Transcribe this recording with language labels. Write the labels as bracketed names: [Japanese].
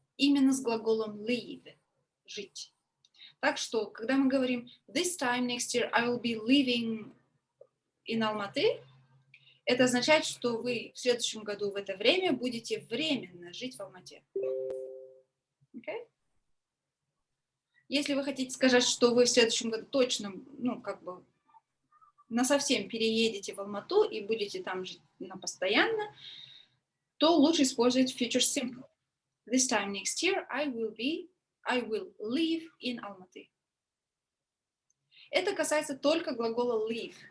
[Russian] Именно с глаголом live, жить. Так что, когда мы говорим [English] this time next year I will be living in Almaty, [Russian] это означает, что вы в следующем году в это время будете временно жить в Алмате. [English] Okay? [Russian] Если вы хотите сказать, что вы в следующем году точно, ну, как бы, насовсем переедете в Алмату и будете там жить на постоянно, то лучше использовать future simple. [English] This time next year I will live in Almaty. [Russian] Это касается только глагола leave.